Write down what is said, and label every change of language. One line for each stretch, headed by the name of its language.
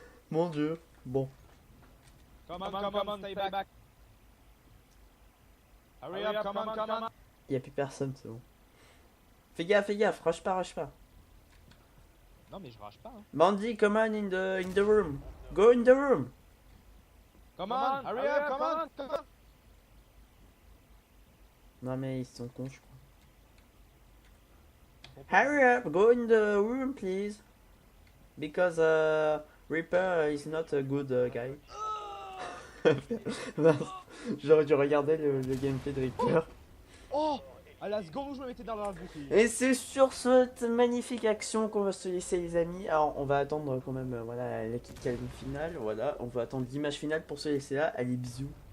French: Mon dieu. Bon.
English: Come on, stay back. Hurry up, come on.
French: Il n'y a plus personne, c'est bon. Fais gaffe, rush pas. Non, mais je rage pas. Hein.
English: Bandy, come on in the room. Go in the room. Come on, hurry up, come on.
French: Non mais ils sont cons, je crois.
English: Hurry up, go in the room, please. Because Reaper is not a good guy.
French: Mince, j'aurais dû regarder le gameplay de Reaper. Oh! À la seconde où je me mettais dans la boucle. Et c'est sur cette magnifique action qu'on va se laisser, les amis. Alors on va attendre quand même voilà, la kick finale. Voilà, on va attendre l'image finale pour se laisser là. Allez, bisous.